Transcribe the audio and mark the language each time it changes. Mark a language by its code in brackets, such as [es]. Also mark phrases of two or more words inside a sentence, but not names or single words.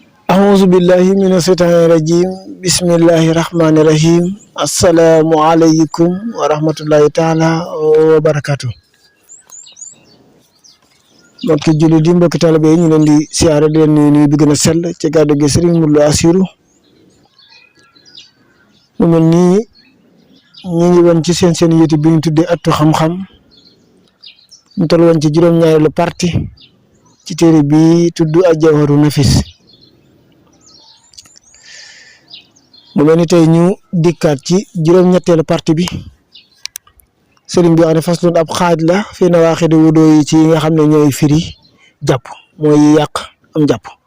[ar] أعوذ بالله من الشيطان الرجيم بسم الله الرحمن الرحيم السلام عليكم ورحمة الله تعالى وبركاته [wo] mbokki jullit yi mbokki taalibe yi ñu leen di siyaare di leen nuyu bi gën a sell ci gàddu gi Serigne Modou Lo Assirou mu mel nii ñu ngi woon ci seen YouTube bi ñu tuddee Ëttu Xam-Xam ñu toll woon ci juróom-ñaareelu parti ci téere bi tudd Al-Jawharu Nafis mu mel ni tey ñu dikkaat ci juróom-ñetteelu parti bi sëriñ bi wax ne faslun ab xaaj la fi [ar] نواقض الوضوء [wo] yi ci nga xam ne ñooy firi jàpp mooy yàq am jàpp